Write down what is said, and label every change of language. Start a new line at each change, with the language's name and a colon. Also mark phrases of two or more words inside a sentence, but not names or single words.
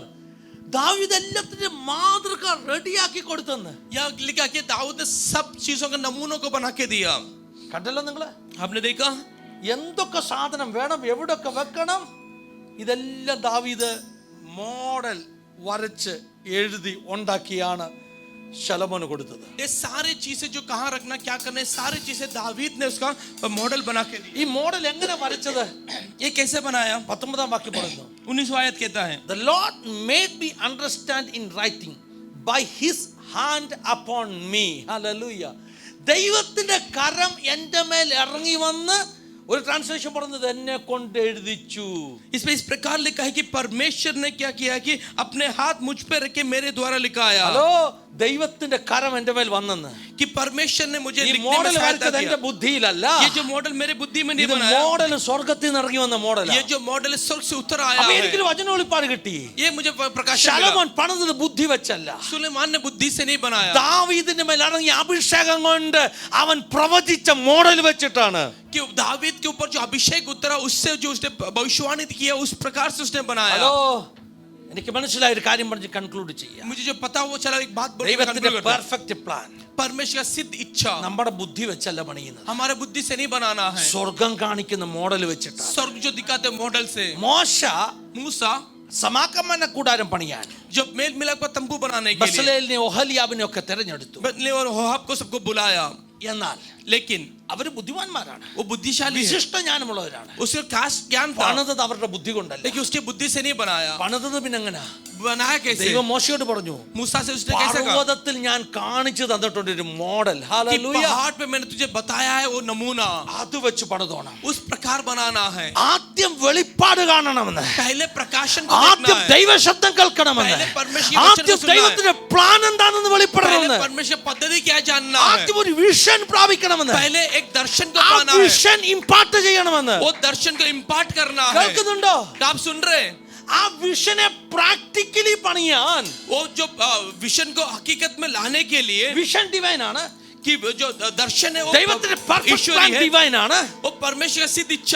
Malayalam: दाऊद എല്ലാത്തിനും മാതൃക റെഡിയാക്കി കൊടുത്തെന്ന്.
Hindi: यहाँ लिखा कि दाऊद ने सब चीजों के नमूनों को बना के दिया.
Malayalam: കണ്ടല്ലോ നിങ്ങള്?
Hindi: आपने देखा
Malayalam: എന്തൊക്കെ സാധനം വേണം, എവിടൊക്കെ വെക്കണം, ഇതെല്ലാം ദാവീദ് മോഡൽ വരച്ച് എഴുതി ഉണ്ടാക്കിയാണ് ശലോമോന് കൊടുത്തത്.
Hindi: ये सारी चीजें जो कहाँ रखना क्या करना है सारी चीजें दावीद ने उसका मॉडल बना के दी.
Malayalam: ഈ മോഡൽ എങ്ങനെ വരച്ചത്?
Hindi: ये कैसे बनाया?
Malayalam: 19 വാക്യം പറയുന്നു.
Hindi: 19 आयत कहता है
English: The Lord made me understand in writing by his hand upon me. Hallelujah.
Malayalam: ദൈവത്തിന്റെ കരം എൻ്റെ മേൽ ഇറങ്ങി വന്ന്, ഒരു ട്രാൻസ്ലേഷൻ പറയുന്നത് എന്നെ കൊണ്ട് എഴുതിച്ചു.
Hindi: इसमें इस प्रकार लिखा है कि परमेश्वर ने क्या किया कि अपने हाथ मुझ पे रख के मेरे द्वारा लिखाया.
Malayalam: ഹലോ, ദൈവത്തിന്റെ കരം എൻ്റെ മേൽ വന്നെന്ന്.
Hindi: कि परमेश्वर ने मुझे
Malayalam: ഈ
Hindi: लिखने में
Malayalam: മോഡൽ
Hindi: सहायता
Malayalam: വരച്ചത് എൻ്റെ
Hindi: किया.
Malayalam: ബുദ്ധിയിലല്ല.
Hindi: ये जो मॉडल मेरे बुद्धि में नहीं
Malayalam: ഇത്
Hindi: बनाया,
Malayalam: മോഡൽ സ്വർഗത്തിൽ നിന്ന് ഇറങ്ങി വന്ന മോഡലാണ്.
Hindi: ये जो मॉडल स्वर्ग से उतर आया
Malayalam: അപ്പൊ
Hindi: है.
Malayalam: എനിക്കൊരു വചന വെളിപ്പാട് കിട്ടി.
Hindi: ये मुझे प्रकाशन मिला.
Malayalam: ശലോമോൻ പണിതത് ബുദ്ധി വെച്ചല്ല,
Hindi: सुलेमान ने बुद्धि से नहीं बनाया.
Malayalam: ദാവീദിന്റെ മേൽ ഇറങ്ങിയ അഭിഷേകം കൊണ്ട് അവൻ പ്രവചിച്ച മോഡൽ വെച്ചിട്ടാണ്.
Hindi: कि दावीद के ऊपर जो अभिषेक उतरा उससे जो उसने भविष्यवाणी किया उस प्रकार से उसने बनाया.
Malayalam: ഹലോ, എനിക്ക് മനസ്സിലായ ഒരു കാര്യം പറഞ്ഞ് കൺക്ലൂഡ് ചെയ്യാം.
Hindi: मुझे जो पता वो चला एक बात बोल
Malayalam: ദൈവത്തിന്റെ
English: perfect plan
Hindi: परमेश्वर का सिद्ध इच्छा
Malayalam: നമ്മുടെ ബുദ്ധി വെച്ചല്ല പണിയുന്നത്.
Hindi: हमारे बुद्धि से नहीं बनाना है.
Malayalam: സ്വർഗം കാണിക്കുന്ന മോഡൽ വെച്ചിട്ടാണ്.
Hindi: स्वर्ग जो दिखाते मॉडल से.
Malayalam: മോശ
Hindi: मूसा
Malayalam: സമാഗമന കൂടാരം പണിയാൻ
Hindi: जो मेल मिलाप का तंबू बनाने के लिए
Malayalam: ബസലേലിനെ ഒഹലിയാബിനെ ഒക്കെ തെരഞ്ഞെടുത്തു.
Hindi: बदले और होहाब को सबको बुलाया.
Malayalam: എന്നാൽ
Hindi: लेकिन
Malayalam: അവര് ബുദ്ധിമാന്മാരാണ്,
Hindi: वो बुद्धिशाली है.
Malayalam: വിശിഷ്ട ജ്ഞാനമുള്ളവരാണ്.
Hindi: उसका खास ज्ञान था
Malayalam: പണിതത് അവരുടെ ബുദ്ധി കൊണ്ടല്ല.
Hindi: लेकिन उसकी बुद्धि से नहीं बनाया.
Malayalam: പണിതത് പിന്നെ എങ്ങനെ?
Hindi: बनाया कैसे?
Malayalam: ദൈവം മോശയോട് പറഞ്ഞു,
Hindi: मूसा से उसने कैसे कहा?
Malayalam: പർവ്വതത്തിൽ ഞാൻ കാണിച്ചു തന്നിട്ടുണ്ട് ഒരു മോഡൽ.
Hindi: कि
Malayalam: ഹല്ലേലൂയ.
Hindi: पहाड़ पे मैंने तुझे बताया है वो नमूना.
Malayalam: അത് വെച്ച് പണിതോണം.
Hindi: उस प्रकार बनाना है.
Malayalam: ആദ്യം വെളിപ്പാട് കാണണമെന്ന്,
Hindi: पहले प्रकाशन को
Malayalam: ആദ്യം
Hindi: देखना है.
Malayalam: ദൈവശബ്ദം കേൾക്കണമെന്ന്,
Hindi: पहले परमेश्वर की वचन
Malayalam: ആദ്യം
Hindi: को सुनना है.
Malayalam: ദൈവത്തിന്റെ പ്ലാൻ എന്താണെന്ന്
Hindi: पहले
Malayalam: വെളിപ്പെടണമെന്ന്,
Hindi: परमेश्वर पद्धति क्या जानना है.
Malayalam: ആദ്യം ഒരു വിഷൻ പ്രാപിക്കണമെന്ന്,
Hindi: पहले एक दर्शन को
Malayalam: ആ
Hindi: पाना है.
English: vision impart
Malayalam: ചെയ്യണമെന്ന്.
Hindi: वो दर्शन को इम्पार्ट करना है.
Malayalam: കേൾക്കുന്നുണ്ടോ?
Hindi: आप सुन रहे हैं?
Malayalam: ആ വിഷനെ പ്രാക്ടിക്കലി പണിയാൻ,
Hindi: वो जो विजन को हकीकत में लाने के लिए
English: vision divine
Malayalam: ആണ്,
Hindi: कि जो दर्शन है वो
Malayalam: ദൈവത്തിന്റെ
English: perfect plan
Hindi: ईश्वरी है.
Malayalam: ഡിവൈൻ ആണ്.
Hindi: वो परमेश्वर का सिद्ध इच्छा